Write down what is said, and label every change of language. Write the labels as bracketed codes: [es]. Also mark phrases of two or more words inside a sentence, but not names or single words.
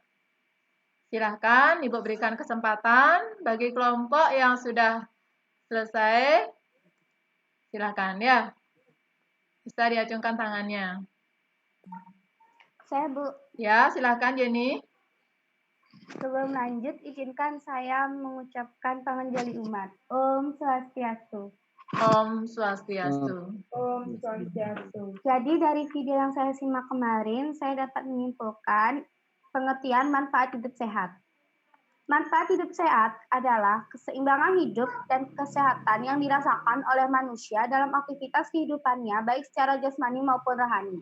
[id] Silahkan Ibu berikan kesempatan bagi kelompok yang sudah selesai. Silahkan ya. Bisa diacungkan tangannya. Saya Bu, Ya, silahkan Jenny. sebelum lanjut izinkan saya mengucapkan [ban] panganjali umat. Om Swastiastu. Om Swastiastu. Om Swastiastu. [id] Jadi dari video yang saya simak kemarin, saya dapat menyimpulkan pengertian manfaat hidup sehat. Manfaat hidup sehat adalah keseimbangan hidup dan kesehatan yang dirasakan oleh manusia dalam aktivitas kehidupannya, baik secara jasmani maupun rohani.